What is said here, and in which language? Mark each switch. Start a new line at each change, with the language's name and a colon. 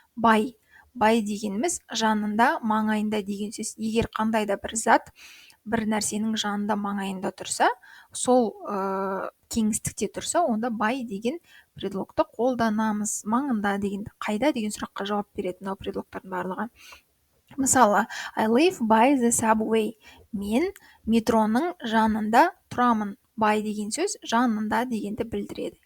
Kazakh: Бай дегеніміз жанында, маңайында деген сөз. Егер қандай да бір зат бір нәрсенің жанында, маңайында тұрса, сол кеңістікте тұрса, онда бай деген предлогты қолданамыз. Маңында дегенді, қайда деген сұраққа жауап береді мынау предлогтардың барлығы.
English: Мысалы, I live by the subway.
Kazakh: Мен метроның жанында тұрамын. By деген сөз жанында дегенді білдіреді.